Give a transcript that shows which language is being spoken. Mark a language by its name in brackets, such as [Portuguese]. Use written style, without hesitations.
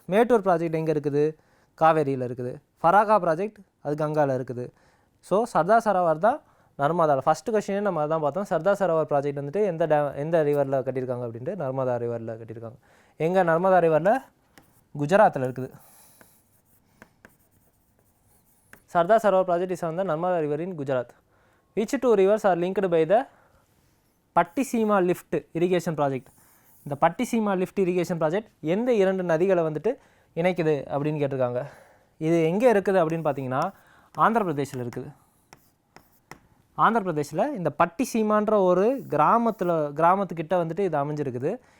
[Tamil] Mettur project எங்கே இருக்குது? காவேரியில் இருக்குது. ஃபராகா ப்ராஜெக்ட் அது கங்காவில் இருக்குது. ஸோ சர்தார் சரோவர் தான் நர்மதாவில். ஃபஸ்ட்டு கொஸ்டினே நம்ம அதான் பார்த்தோம். சர்தார் சரோவர் ப்ராஜெக்ட் வந்துட்டு எந்த ரிவரில் கட்டியிருக்காங்க அப்படின்ட்டு நர்மதா ரிவரில் கட்டியிருக்காங்க. எங்கே? நர்மதா ரிவரில் குஜராத்தில் இருக்குது. [English] Sardar Sarovar project is on the Narmada river in Gujarat. Which two rivers are linked by the Pattisima lift irrigation project? [Tamil] இந்த பட்டிசீமா லிஃப்ட் இரிகேஷன் ப்ராஜெக்ட் எந்த 2 நதிகளை வந்துட்டு இணைக்குது அப்படின்னு கேட்டிருக்காங்க. இது எங்கே இருக்குது அப்படின்னு பார்த்தீங்கன்னா ஆந்திர பிரதேசில் இருக்குது. ஆந்திர பிரதேசில் இந்த பட்டிசீமான்ற ஒரு கிராமத்துக்கிட்ட வந்துட்டு இது அமைஞ்சிருக்குது.